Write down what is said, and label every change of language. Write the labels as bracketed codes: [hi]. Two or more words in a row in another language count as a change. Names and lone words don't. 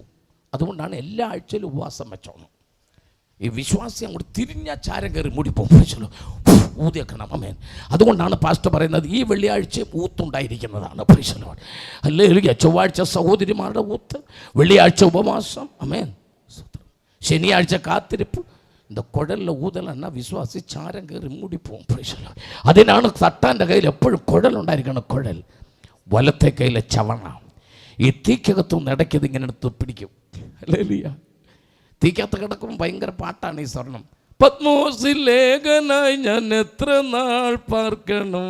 [ml] അതുകൊണ്ടാണ് എല്ലാ ആഴ്ചയിലും ഉപവാസം വെച്ചോണം. ഈ വിശ്വാസി അങ്ങോട്ട് തിരിഞ്ഞ ചാരം കയറി മൂടിപ്പോകും. ഊതിയേക്കണം. അമേൻ. അതുകൊണ്ടാണ് പാസ്റ്റർ പറയുന്നത് ഈ വെള്ളിയാഴ്ച ഊത്തുണ്ടായിരിക്കുന്നതാണ്. അല്ലെങ്കിൽ ചൊവ്വാഴ്ച സഹോദരിമാരുടെ ഊത്ത്, വെള്ളിയാഴ്ച ഉപവാസം, അമേൻ, ശനിയാഴ്ച കാത്തിരിപ്പ്. [ta] இந்த குழலில் ஊதலைன்னா விசுவாசி சாரம் கீறி மூடிப்போம். [ml] അതിനാണ് തട്ടാൻ്റെ കയ്യിൽ എപ്പോഴും കുഴലുണ്ടായിരിക്കണം. കുഴൽ, വലത്തെ കയ്യിലെ ചവണ. ഈ തീക്കകത്തുനിന്ന് ഇടയ്ക്കത് ഇങ്ങനെ എടുത്ത് പിടിക്കും. അല്ലേലൂയ. തീക്കകത്ത് കിടക്കുമ്പോൾ ഭയങ്കര പാട്ടാണ് ഈ സ്വർണം. പത്മോസിൽ ലേഖനായി ഞാൻ എത്ര നാൾ പാർക്കണം.